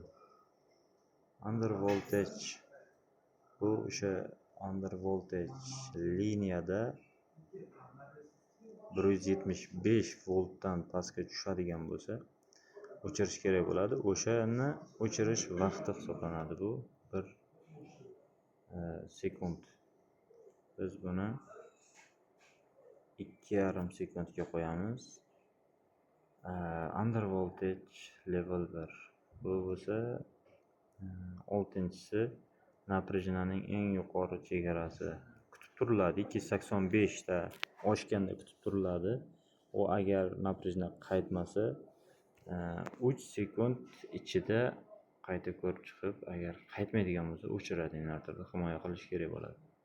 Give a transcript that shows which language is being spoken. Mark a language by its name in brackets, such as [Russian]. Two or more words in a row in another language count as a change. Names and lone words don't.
[English] Under voltage, [Uzbek] bu o'sha [English] under voltage [Uzbek] liniyada 175 voltdan pastga tushadigan bo'lsa o'chirish kerak bo'ladi. O'shani o'chirish vaqti hisoblanadi. Bu 1 sekund Biz buni 2,5 sekundga qo'yamiz. [English] Under voltage level 1. [Uzbek] Bu bo'lsa 6-si напряжениyaning eng yuqori chegarasi kutib turiladi. 285 ta oshganda kutib turiladi. U agar напряжение qaytmasa 3 sekund ichida qayta ko'rib chiqib, agar qaytmaydigan bo'lsa o'chiradi, invertorni himoya qilish kerak bo'ladi.